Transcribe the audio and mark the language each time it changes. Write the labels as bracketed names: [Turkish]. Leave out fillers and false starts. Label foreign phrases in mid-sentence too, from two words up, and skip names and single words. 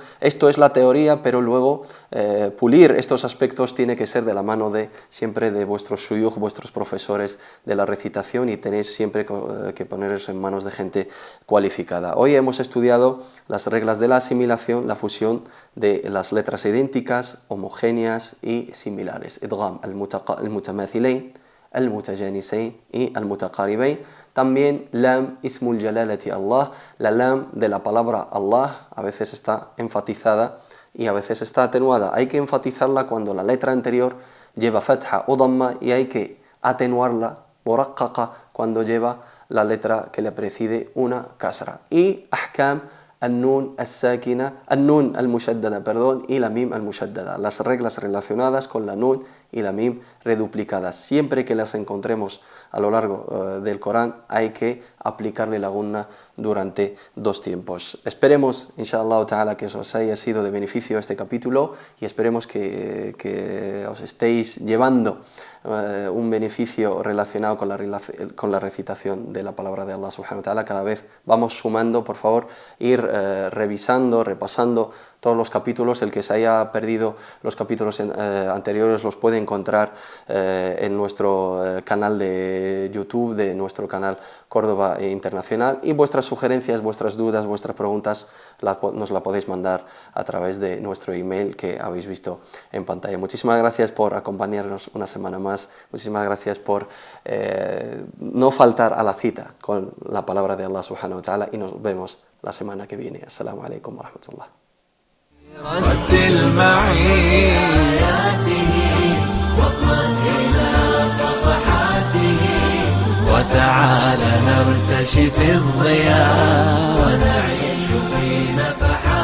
[Spanish] Esto es la teoría, pero luego pulir estos aspectos tiene que ser de la mano siempre de vuestros shuyukh, vuestros profesores de la recitación, y tenéis siempre que poneros en manos de gente cualificada. Hoy hemos estudiado las reglas de la asimilación, la fusión de las letras idénticas, homogéneas y similares. [Arabic] إدغام المتماثلين، المتجانسين y al-mutaqaribayn. También لام اسم الجلالة الله, [Spanish] la lam de la palabra Allah a veces está enfatizada y a veces está atenuada. Hay que enfatizarla cuando la letra anterior lleva fatha o damma, y hay que atenuarla, muraqqaqa, cuando lleva la letra que le precede una kasra. [Arabic] Y أحكام النون الساكنة، النون المشددة, y la الميم المشددة. [Spanish] Las reglas relacionadas con la nun y la mim reduplicadas. Siempre que las encontremos a lo largo del Corán hay que aplicarle la gunna durante dos tiempos. Esperemos, [Arabic] إن شاء الله تعالى, [Spanish] que os haya sido de beneficio este capítulo, y esperemos que os estéis llevando un beneficio relacionado con la recitación de la palabra de Allah [Arabic] سبحانه وتعالى. [Spanish] Cada vez vamos sumando, por favor, ir revisando, repasando todos los capítulos. El que se haya perdido los capítulos anteriores los puede encontrar en nuestro canal de YouTube, de nuestro canal Córdoba Internacional, y vuestras sugerencias, vuestras dudas, vuestras preguntas nos la podéis mandar a través de nuestro email que habéis visto en pantalla. Muchísimas gracias por acompañarnos una semana más, muchísimas gracias por no faltar a la cita con la palabra de Allah [Arabic] سبحانه وتعالى, [Spanish] y nos vemos la semana que viene. [Arabic] السلام عليكم ورحمة الله. رتل معي آياته واطمئن إلى صفحاته وتعال نرتشي في الضياء ونعيش في نفحاته.